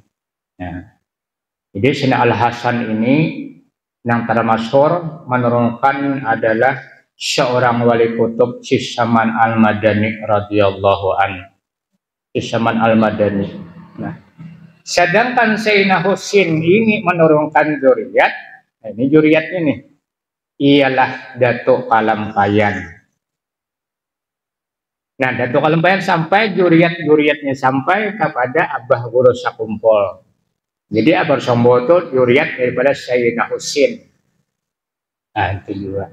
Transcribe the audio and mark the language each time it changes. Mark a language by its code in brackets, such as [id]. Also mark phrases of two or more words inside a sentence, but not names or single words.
[id] Nah, jadi Sayyidina Al Hasan ini yang termasyhur menurunkan adalah seorang wali kutub Sisaman Al-Madani [ar] رضي الله عنه. [id] Sisaman Al-Madani. Nah, sedangkan Sayyidina Husain ini menurunkan zuriat. Nah, ini zuriatnya nih. Ialah Datuk Kalampayan. Nah, Datuk Kalampayan sampai zuriatnya sampai kepada Abah Guru Sakumpol. Jadi Abah Sombo itu zuriat daripada Sayyidina Husain. Nah, itu juga.